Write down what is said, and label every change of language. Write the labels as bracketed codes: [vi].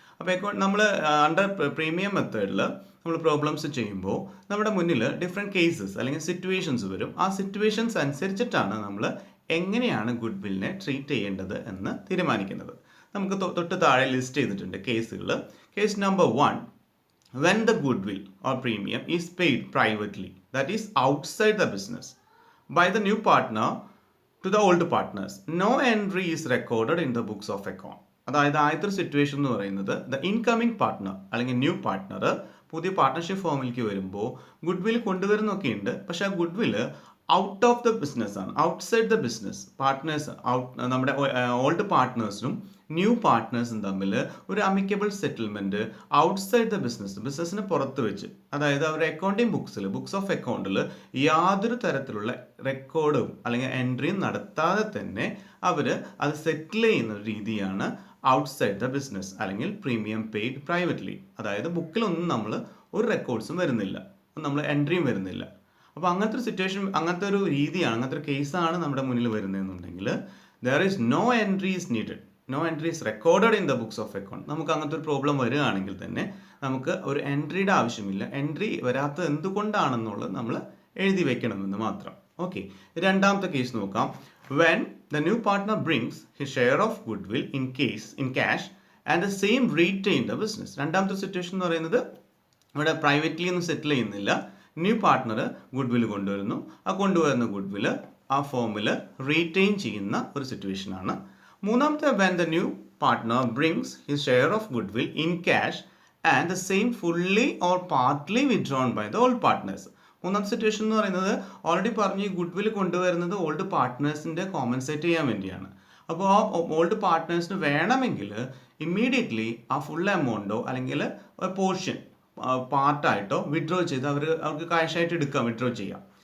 [ml] അപ്പോൾ നമ്മൾ under premium മെത്തേഡിൽ നമ്മൾ പ്രോബ്ലംസ് ചെയ്യുമ്പോൾ നമ്മുടെ മുന്നിൽ ഡിഫറെൻറ്റ് കേസസ് അല്ലെങ്കിൽ സിറ്റുവേഷൻസ് വരും. ആ സിറ്റുവേഷൻസ് അനുസരിച്ചിട്ടാണ് നമ്മൾ എങ്ങനെയാണ് ഗുഡ് വില്ലിനെ ട്രീറ്റ് ചെയ്യേണ്ടത് എന്ന് തീരുമാനിക്കുന്നത്. നമുക്ക് തൊട്ട് താഴെ ലിസ്റ്റ് ചെയ്തിട്ടുണ്ട് കേസുകൾ. [en] Case number 1, when the goodwill or premium is paid privately, that is outside the business, by the new partner to the old partners, no entry is recorded in the books of account. [ml] അതായത് ആദ്യത്തെ situation എന്ന് പറയുന്നത്, the incoming partner അല്ലെങ്കിൽ new partner പുതിയ partnership ഫോമിലേക്ക് വരുമ്പോൾ good will കൊണ്ടുവരുന്നൊക്കെ ഉണ്ട്. പക്ഷെ ആ good വില് out of the business ആണ്, ഔട്ട്സൈഡ് ദ ബിസിനസ്. പാർട്ട്നേഴ്സ് നമ്മുടെ ഓൾഡ് പാർട്ട്നേഴ്സിനും ന്യൂ പാർട്ട്നേഴ്സും തമ്മിൽ ഒരു അമിക്കബിൾ സെറ്റിൽമെൻറ്റ് ഔട്ട്സൈഡ് ദ ബിസിനസ്സിന് പുറത്ത് വെച്ച്, അതായത് അവരുടെ അക്കൗണ്ടിങ് ബുക്സ് ഓഫ് അക്കൗണ്ടിൽ യാതൊരു തരത്തിലുള്ള റെക്കോർഡും അല്ലെങ്കിൽ എൻട്രിയും നടത്താതെ തന്നെ അവർ അത് സെറ്റിൽ ചെയ്യുന്ന രീതിയാണ് ഔട്ട്സൈഡ് ദ ബിസിനസ് അല്ലെങ്കിൽ പ്രീമിയം പെയ്ഡ് പ്രൈവറ്റ്ലി. അതായത് ബുക്കിലൊന്നും നമ്മൾ ഒരു റെക്കോർഡ്സും വരുന്നില്ല, നമ്മൾ എൻട്രിയും വരുന്നില്ല. അപ്പോൾ അങ്ങനത്തെ ഒരു സിറ്റുവേഷൻ, അങ്ങനത്തെ ഒരു രീതിയാണ്, അങ്ങനത്തെ ഒരു കേസാണ് നമ്മുടെ മുന്നിൽ വരുന്നതെന്നുണ്ടെങ്കിൽ [en] There is no entries needed, no entries recorded in the books of account. [ml] നമുക്ക് അങ്ങനത്തെ ഒരു പ്രോബ്ലം വരികയാണെങ്കിൽ തന്നെ നമുക്ക് ഒരു എൻട്രിയുടെ ആവശ്യമില്ല. എൻട്രി വരാത്തത് എന്തുകൊണ്ടാണെന്നുള്ളത് നമ്മൾ എഴുതി വെക്കണമെന്ന് മാത്രം. ഓക്കെ, രണ്ടാമത്തെ കേസ് നോക്കാം. [en] When the new partner brings his share of goodwill in cash and the same retain the business. [ml] രണ്ടാമത്തെ സിറ്റുവേഷൻ എന്ന് പറയുന്നത് ഇവിടെ പ്രൈവറ്റ്ലി ഒന്നും സെറ്റിൽ ചെയ്യുന്നില്ല. ന്യൂ പാർട്ട്ണർ ഗുഡ് വിൽ കൊണ്ടുവരുന്നു. ആ കൊണ്ടുവരുന്ന ഗുഡ് വില് ആ ഫോമിൽ റീറ്റെയിൻ ചെയ്യുന്ന ഒരു സിറ്റുവേഷനാണ്. മൂന്നാമത്തെ, [en] when the new partner brings his share of goodwill in cash and the same fully or partly withdrawn by the old partners. [ml] മൂന്നാമത്തെ സിറ്റുവേഷൻ എന്ന് പറയുന്നത് ഓൾറെഡി പറഞ്ഞു ഈ ഗുഡ് വിൽ കൊണ്ടുവരുന്നത് ഓൾഡ് പാർട്ട്നേഴ്സിൻ്റെ കോമ്പൻസേറ്റ് ചെയ്യാൻ വേണ്ടിയാണ്. അപ്പോൾ ആ ഓൾഡ് പാർട്ട്നേഴ്സിന് വേണമെങ്കിൽ ഇമ്മീഡിയറ്റ്ലി ആ ഫുൾ എമൗണ്ടോ അല്ലെങ്കിൽ പോർഷൻ പാർട്ടായിട്ടോ വിഡ്രോ ചെയ്ത് അവർക്ക് കാഷായിട്ട് എടുക്കാം, വിഡ്രോ ചെയ്യാം.